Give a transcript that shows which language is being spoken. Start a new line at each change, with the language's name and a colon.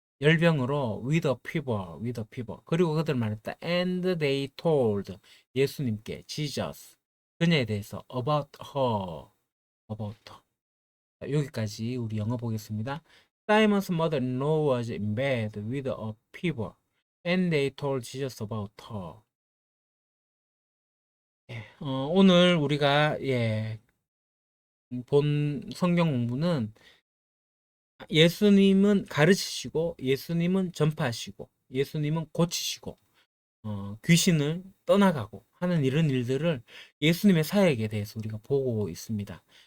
Korean: 열병으로
English: with a fever, with a fever.
Korean: 그리고 그들 말했다.
English: And they told
Korean: 예수님께
English: Jesus
Korean: 그녀에 대해서
English: about her, about her.
Korean: 자, 여기까지 우리 영어 보겠습니다.
English: Simon's mother-in-law was in bed with a fever, and they told Jesus about her.
Korean: 오늘 우리가 본 성경 공부는 예수님은 가르치시고 예수님은 전파하시고 예수님은 고치시고 귀신을 떠나가고 하는 이런 일들을 예수님의 사역에 대해서 우리가 보고 있습니다.